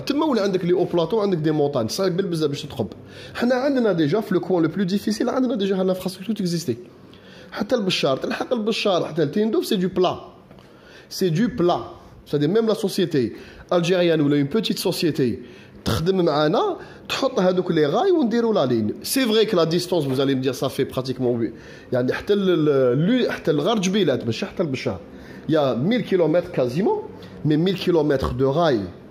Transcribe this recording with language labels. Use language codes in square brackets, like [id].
[ar] تما ولا عندك [fr] les hauts plateaux, [ar] عندك [fr] des montagnes, [ar] صعيب بزاف باش تخب. حنا عندنا [fr] déjà [ar] في [fr] le coin le plus difficile [ar] عندنا [fr] déjà l'infrastructure existait. [ar] حتى البشار تلحق البشار حتى التندوف [fr] c'est du plat. C'est du plat. C'est-à-dire même la société algérienne ou une petite société [ar] تخدم معنا تحط هذوك لي غاي ونديروا [fr] لا لين. C'est vrai que la distance vous allez me dire ça fait pratiquement [ar] يعني حتى الغار جبيلات ماشي حتى البشار. [fr] Il y a 1000 km quasiment, mais 1000 km de rail.